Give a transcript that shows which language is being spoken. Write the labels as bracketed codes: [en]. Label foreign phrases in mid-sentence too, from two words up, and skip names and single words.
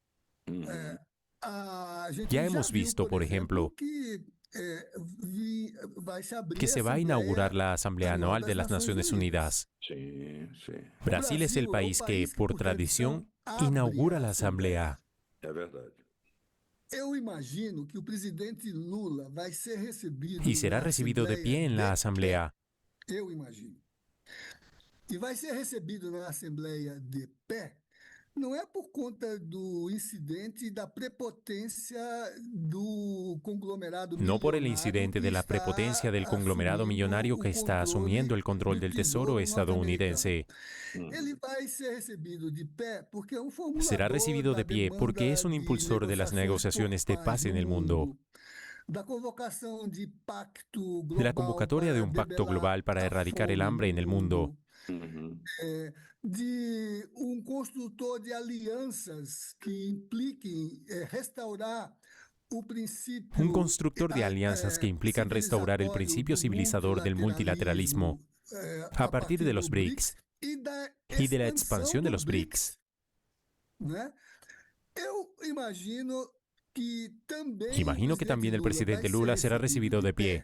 [es] Ya hemos visto, por ejemplo, que se va a inaugurar la Asamblea Anual de las Naciones Unidas. Brasil es el país que, por tradición, inaugura la Asamblea. Y será recibido de pie en la Asamblea. [pt] E vai ser recebido na Assembleia de pé, não é por conta do incidente da prepotência do conglomerado [es] no por el incidente de la prepotencia del conglomerado millonario que está asumiendo el control del Tesoro estadounidense. Será recibido de pie porque es un impulsor de las negociaciones de paz en el mundo, de la convocatoria de un pacto global para erradicar el hambre en el mundo, [pt] de construtor de alianças que impliquem restaurar o princípio. [es] Un constructor de alianzas que implican restaurar el principio civilizador del multilateralismo a partir de los BRICS y de la expansión de los BRICS. Imagino que también el presidente Lula será recibido de pie.